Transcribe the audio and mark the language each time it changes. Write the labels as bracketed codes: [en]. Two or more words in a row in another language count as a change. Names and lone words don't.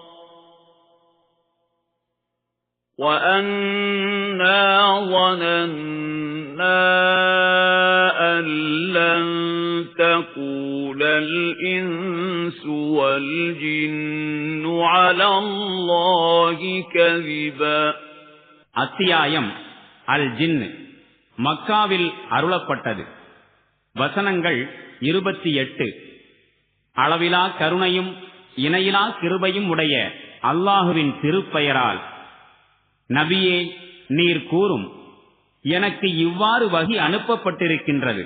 [ar] وأنا ظننا أن لن تقول الإنس والجن على الله كذبا. [ta] அத்தியாயம் அல் ஜின் மக்காவில் அருளப்பட்டது. வசனங்கள் 28. அளவிலா கருணையும் இணையிலா கிருபையும் உடைய அல்லாஹுவின் திருப்பெயரால். நபியே, நீர் கூறும், எனக்கு இவ்வாறு வஹி அனுப்பப்பட்டிருக்கின்றது.